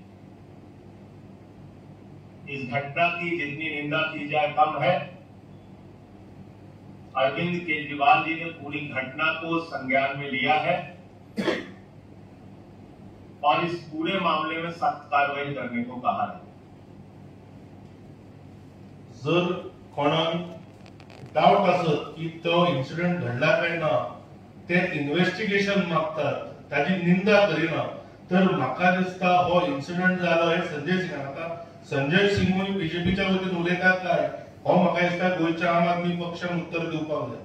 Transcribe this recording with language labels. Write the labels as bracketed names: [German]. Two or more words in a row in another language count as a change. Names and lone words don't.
[Hindi] इस घटना की जितनी निंदा की जाए कम है. अरविंद केजरीवाल जी ने पूरी घटना को संज्ञान में लिया है और इस पूरे मामले में सख्त कार्रवाई करने को कहा है. [Konkani] जर कोणाक डाउट आसत की तो इन्सिडेंट घडला काय ना ते इन्व्हेस्टिगेशन मागतात, ताची निंदा करिना, तर म्हाका दिसता हो इन्सिडंट जालो हे संजय सिंगान. आता संजय सिंगूय बीजेपीच्या वतीन उलयतात काय हो म्हाका दिसता गोंयच्या आम आदमी पक्षान उत्तर दिवपाक जाय.